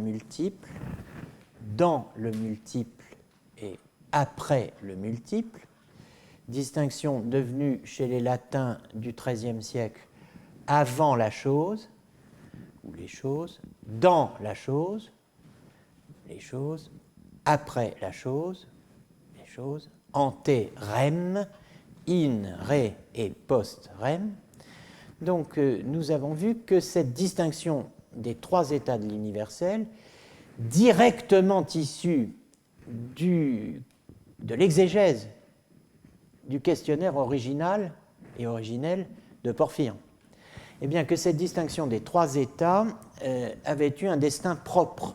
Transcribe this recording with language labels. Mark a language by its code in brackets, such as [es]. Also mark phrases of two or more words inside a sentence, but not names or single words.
[fr] multiple, dans le multiple et après le multiple, distinction devenue chez les latins du XIIIe siècle avant la chose, ou les choses, dans la chose, les choses, après la chose, les choses, [la] ante rem, in re et post rem. [fr] Donc nous avons vu que cette distinction des trois états de l'universel, directement issue de l'exégèse du questionnaire original et originel de Porphyre, eh bien que cette distinction des trois états avait eu un destin propre.